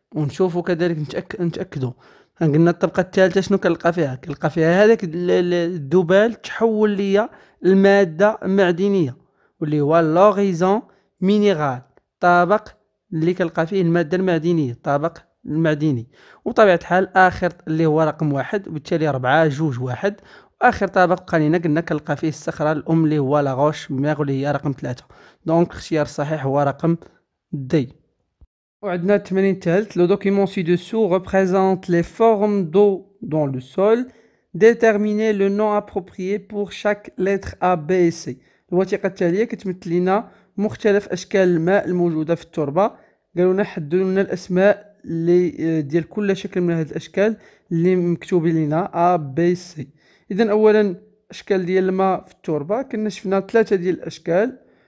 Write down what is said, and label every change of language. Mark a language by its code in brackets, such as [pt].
[ar] ونشوفوا كذلك نتاكدوا قلنا الطبقة الثالثة شنو كنلقى فيها؟ كنلقى فيها هذاك الذبال تحول ليا المادة المعدنية واللي هو لوريزون مينيرال، طابق اللي كنلقى فيه المادة المعدنية، الطابق المعدني. وبطبيعة الحال آخر اللي هو رقم 1، وبالتالي 4 2 1. وآخر طابق بقى لينا قلنا كنلقى فيه الصخرة الأم اللي هو لا غوش ميغ اللي هي رقم 3. دونك الاختيار الصحيح هو رقم دي. وعندنا التمرين الثالث. [fr] Le document ci-dessous représente les formes d'eau dans le sol. Déterminez le nom approprié pour chaque lettre A, B et C. [ar] الوثيقة التالية كتمثل لنا مختلف أشكال الماء الموجودة في التربة. قالوا لنا حددوا لنا الأسماء اللي ديال كل شكل من هذه الأشكال اللي مكتوبين لنا A, B, C. إذا أولا أشكال ديال الماء في التربة كنا شفنا 3 ديال الأشكال.